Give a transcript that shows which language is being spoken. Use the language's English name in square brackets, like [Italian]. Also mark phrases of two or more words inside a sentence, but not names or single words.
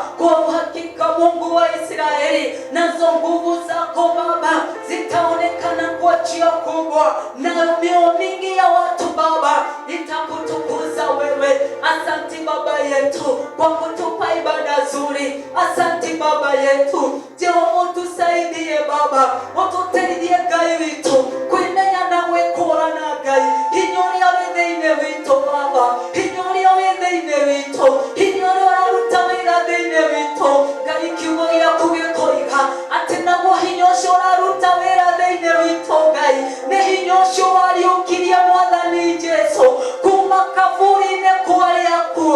[Swahili] Kwa hakika Mungu wa Israeli, nazo nguvu zako Baba zitaonekana kwa njia kubwa, na mioyo mingi ya watu Baba itakutukuza wewe. Asante Baba yetu kwa kutupa ibada nzuri. Asante Baba yetu, Jehova tusaidie Baba, [Kikuyu] ututeithie Ngai witu kwimenya na gwikũrana Ngai hinya ũrĩa ũrĩ thĩinĩ witũ Baba, hinya ũrĩa ũrĩ thĩinĩ witũ, hinya ũrĩa ũraruta wĩra thĩinĩ witũ Ngai. Kiugo gĩaku gĩkoiga atĩ naguo hinya ũcio ũraruta wĩra thĩinĩ witũ Ngai nĩ hinya ũcio wariũkirie Mwathani Jesũ kuma kaburi-inĩ kwarĩ akuo.